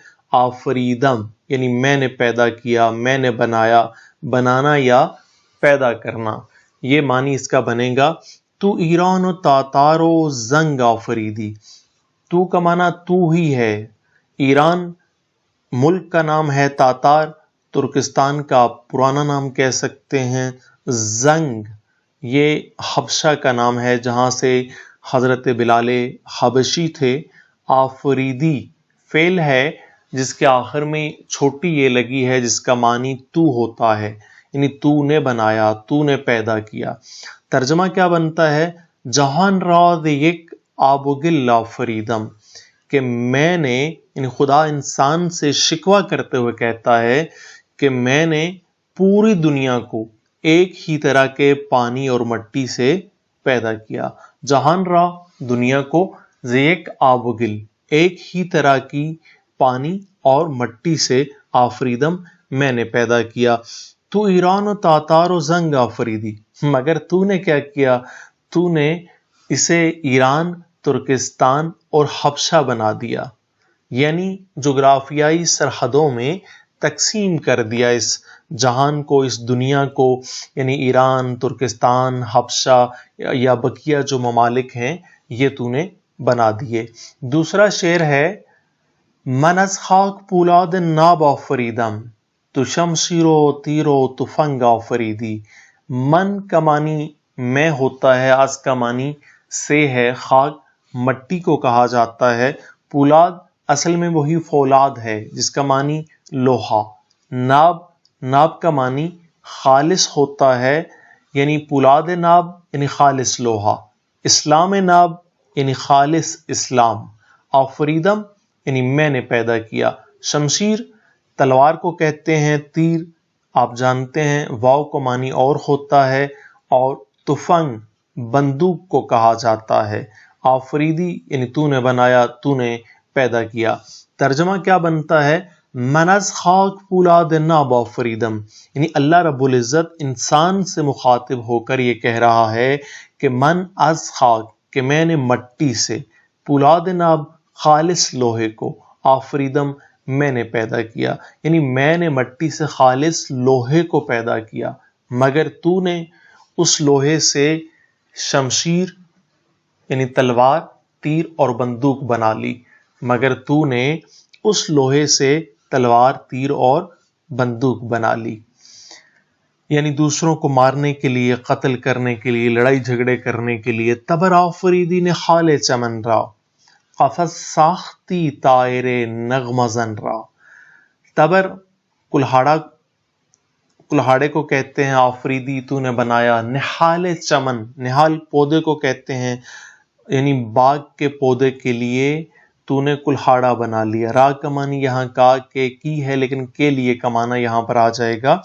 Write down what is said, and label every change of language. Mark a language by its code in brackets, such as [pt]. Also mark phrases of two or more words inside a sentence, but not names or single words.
[ur] آفریدم یعنی میں نے پیدا کیا، میں نے بنایا، بنانا یا پیدا کرنا، یہ معنی اس کا بنے گا۔ [fa] تو ایران و تاتار و زنگ آفریدی، [ur] تو کا معنی تو ہی ہے۔ ایران ملک کا نام ہے، تاتار ترکستان کا پرانا نام کہہ سکتے ہیں، زنگ یہ حبشہ کا نام ہے جہاں سے حضرت بلال حبشی تھے۔ آفریدی فعل ہے جس کے آخر میں چھوٹی یہ لگی ہے جس کا معنی تو ہوتا ہے، یعنی تو نے بنایا، تو نے پیدا کیا۔ ترجمہ کیا بنتا ہے؟ [fa] جہان راز یک آب و گل آفریدم، [ur] کہ میں نے، یعنی خدا انسان سے شکوہ کرتے ہوئے کہتا ہے کہ میں نے پوری دنیا کو ایک ہی طرح کے پانی اور مٹی سے پیدا کیا۔ [fa] جہان را [ur] دنیا کو، [fa] زیک آب و گل [ur] ایک ہی طرح کی پانی اور مٹی سے، آفریدم میں نے پیدا کیا۔ [fa] تو ایران و تاتار و زنگ آفریدی، [ur] مگر تو نے کیا کیا؟ تو نے اسے ایران، ترکستان اور حبشہ بنا دیا، یعنی جغرافیائی سرحدوں میں تقسیم کر دیا اس جہان کو، اس دنیا کو، یعنی ایران، ترکستان، حبشہ یا بقیہ جو ممالک ہیں یہ تو نے بنا دیے۔ دوسرا شعر ہے، [fa] من از خاک پولاد ناب آفریدم، تو شمشیر و تیر و تفنگ آفریدی۔ [ur] من کا معنی میں ہوتا ہے، از کا معنی سے ہے، خاک مٹی کو کہا جاتا ہے، پولاد اصل میں وہی فولاد ہے جس کا معنی لوہا، ناب، ناب کا معنی خالص ہوتا ہے، یعنی [fa] پولاد ناب [ur] یعنی خالص لوہا، [fa] اسلام ناب [ur] یعنی خالص اسلام، آفریدم یعنی میں نے پیدا کیا۔ شمشیر تلوار کو کہتے ہیں، تیر آپ جانتے ہیں، واو کو معنی اور ہوتا ہے، اور تفنگ بندوق کو کہا جاتا ہے۔ آفریدی یعنی تو نے بنایا، تو نے پیدا کیا۔ ترجمہ کیا بنتا ہے؟ [fa] من از خاک پولاد ناب آفریدم، [ur] یعنی اللہ رب العزت انسان سے مخاطب ہو کر یہ کہہ رہا ہے کہ [fa] من از [ur] خاک، کہ میں نے مٹی سے، [fa] پولاد ناب [ur] خالص لوہے کو، آفریدم میں نے پیدا کیا، یعنی میں نے مٹی سے خالص لوہے کو پیدا کیا، مگر تو نے اس لوہے سے شمشیر یعنی تلوار، تیر اور بندوق بنا لی، مگر تو نے اس لوہے سے تلوار، تیر اور بندوق بنا لی، یعنی دوسروں کو مارنے کے لیے، قتل کرنے کے لیے، لڑائی جھگڑے کرنے کے لیے۔ [fa] تبر آفریدی نے خال چمن را، قفس ساختی طائر نغمزن را۔ [ur] تبر کلہاڑے کو کہتے ہیں، آفریدی تو نے بنایا، [fa] نہال چمن، [ur] نہال پودے کو کہتے ہیں، یعنی باغ کے پودے کے لیے تو نے کلہاڑا بنا لیا۔ را کا معنی یہاں کا کہ کی ہے، لیکن کے لیے کمانا یہاں پر آ جائے گا۔